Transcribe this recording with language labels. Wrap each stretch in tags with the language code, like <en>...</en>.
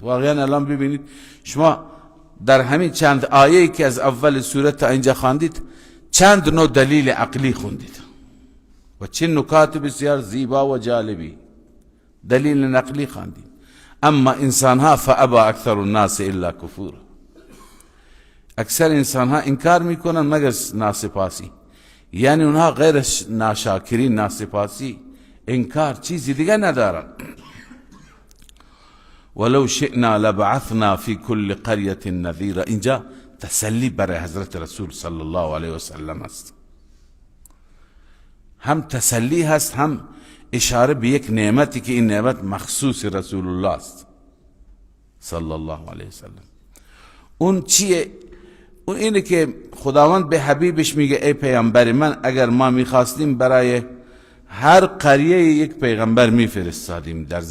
<fa>واقعا الان ببینید شما در همین چند آیه‌ای که از اول سورت تا اینجا خواندید چند نوع دلیل عقلی خوندید و چه نکات بسیار زیبا و جالبی دلیل نقلی خواندید. اما انسانها</fa> <ar>فابى اکثر الناس الا کفور،</ar> <fa>اکثر انسانها انکار میکنن مگر ناسپاسی. یعنی اونها غیر ناشاکرین، ناسپاسی، انکار، چیزی دیگه ندارن.</fa> <ar>ولو شئنا لبعثنا في كل قرية نذیرا.</ar> <fa>اینجا تسلی برای حضرت رسول صلی الله علیه و سلم است. هم تسلی هست، هم اشاره به یک نعمتی که این نعمت مخصوص رسول الله است صلی الله علیه و سلم. اون چیه؟ اون اینه که خداوند به حبیبش میگه ای پیغمبر من، اگر ما میخواستیم برای هر قریه یک پیغمبر میفرستادیم.</fa>